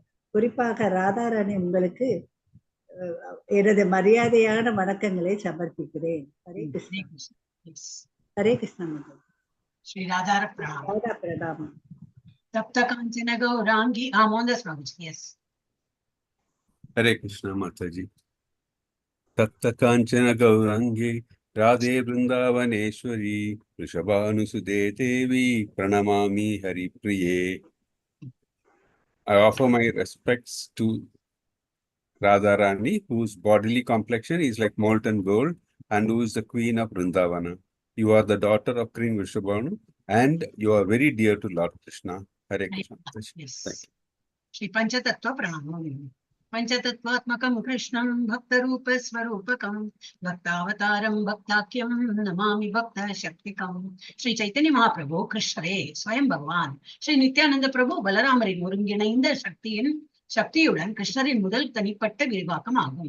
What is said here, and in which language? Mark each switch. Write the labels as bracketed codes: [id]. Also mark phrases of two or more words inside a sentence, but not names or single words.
[ta] குறிப்பாக ராதாராணி, உங்களுக்கு எனது மரியாதையான வணக்கங்களை சமர்ப்பிக்கிறேன். ஹரே கிருஷ்ணா. ஹரே கிருஷ்ணா மாதாஜி. ஸ்ரீ ராதா பிரணாமம். பிரணாமம். [sa] तप्त काञ्चन गौराङ्गी. மோகன்தாஸ் பாபுஜி. எஸ். [en] Hare Krishna Mataji. [sa] तप्त काञ्चन गौराङ्गि राधे वृन्दावनेश्वरि वृषभानुसुते देवि प्रणमामि हरि प्रिये. [en] I offer my respects to Radharani, whose bodily complexion is like molten gold and who is the queen of Vrindavana. You are the daughter of King Vrishabhanu and you are very dear to Lord Krishna. Hare Krishna. Thank you. [ta] ஸ்ரீ பஞ்சதத்துவ பிரணாமம். [sa] पञ्चतत्त्वात्मकम् कृष्णम् भक्तरूप स्वरूपकम् भक्तावतारम् भक्ताख्यम् नमामि भक्त शक्तिकम्. [ta] ஸ்ரீ சைத்தன்ய மகாபிரபு கிருஷ்ணரே ஸ்வயம் பகவான். ஸ்ரீ நித்யானந்த பிரபு பலராமரின் ஒருங்கிணைந்த சக்தியுடன் கிருஷ்ணரின் முதல் தனிப்பட்ட விரிவாக்கம் ஆகும்.